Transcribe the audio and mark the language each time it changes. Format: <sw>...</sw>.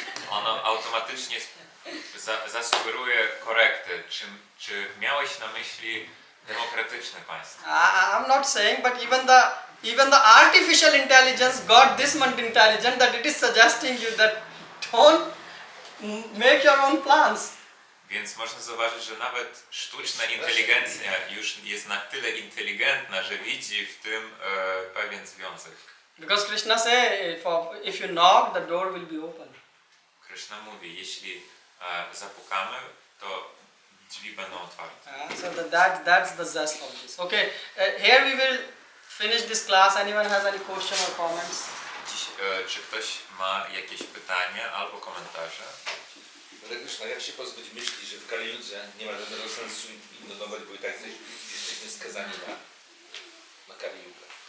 <pl>ono automatycznie zasugeruje korektę. Czy miałeś na myśli demokratyczne państwo?</pl> <en>I'm not saying, but even the artificial intelligence got this much intelligent that it is suggesting you that don't make your own plans.</en> <pl>Więc można zauważyć, że nawet sztuczna inteligencja już jest na tyle inteligentna, że widzi w tym pewien związek.</pl> <en>Because Krishna say, if you knock, the door will be open.</en> <pl>Krishna mówi, jeśli zapukamy, to drzwi będą otwarte.</pl> <en>So that's the zest of this. Okay, here we will finish this class. Anyone has any question or comments?</en> <pl>Czy ktoś ma jakieś pytania albo komentarze? Krishna, jak się pozbyć myśli, że w Kali Judze nie ma żadnego sensu innowować, bo i tak jesteśmy skazani na Kali Jugę?</pl>